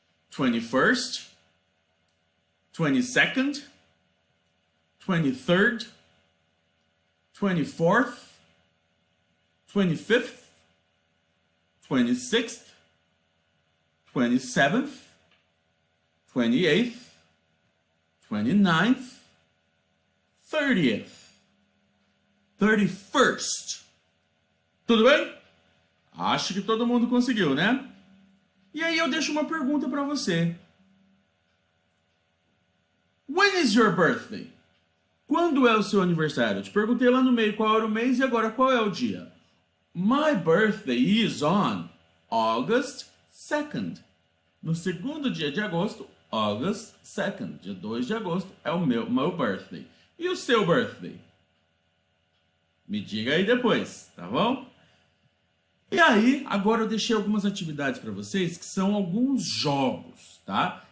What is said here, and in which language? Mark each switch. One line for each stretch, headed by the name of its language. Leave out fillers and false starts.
English: 21st, 22nd, 23rd, 24th, 25th, 26th, 27th, 28th, 29th, 30th, 31st.
Portuguese: Tudo bem? Acho que todo mundo conseguiu, né? E aí eu deixo uma pergunta para você.
English: When is your birthday?
Portuguese: Quando é o seu aniversário? Eu te perguntei lá no meio qual era o mês e agora qual é o dia.
English: My birthday is on August 2nd.
Portuguese: No segundo dia de agosto, August 2nd, dia 2 de agosto, é o meu birthday. E o seu birthday? Me diga aí depois, tá bom? E aí, agora eu deixei algumas atividades para vocês que são alguns jogos, tá?